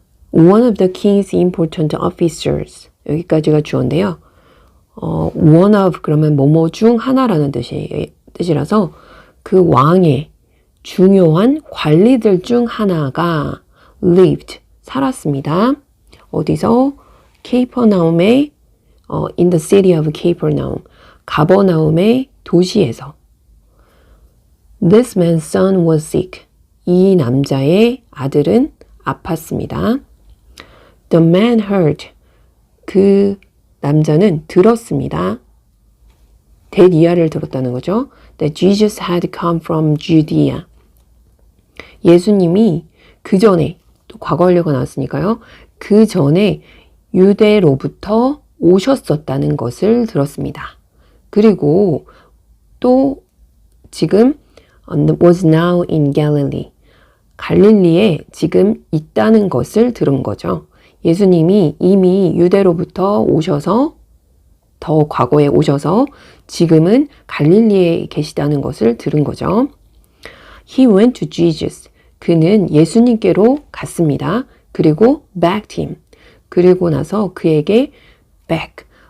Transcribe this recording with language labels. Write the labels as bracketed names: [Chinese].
[English] One of the king's important officers. [Korean] 여기까지가 주어인데요. one of 그러면 뭐뭐 중 하나라는 뜻이라서 그 왕의 중요한 관리들 중 하나가 lived, 살았습니다. 어디서? 케이퍼나움의 [English] in the city of Capernaum, [Korean] 가버나움의 도시에서. [English] This man's son was sick. [Korean] 이 남자의 아들은 아팠습니다. [English] The man heard. [Korean] 그 남자는 들었습니다. 대리아를 들었다는 거죠. [English] That Jesus had come from Judea. [Korean] 예수님이 그 전에, 또 과거 완료가 나왔으니까요. 그 전에 유대로부터 오셨었다는 것을 들었습니다. 그리고 또 지금 [English] was now in Galilee. [Korean] 갈릴리에 지금 있다는 것을 들은 거죠. 예수님이 이미 유대로부터 오셔서 더 과거에 오셔서 지금은 갈릴리에 계시다는 것을 들은 거죠. [English] He went to Jesus. [Korean] 그는 예수님께로 갔습니다. 그리고 [English] begged him. [Korean] 그리고 나서 그에게 beg,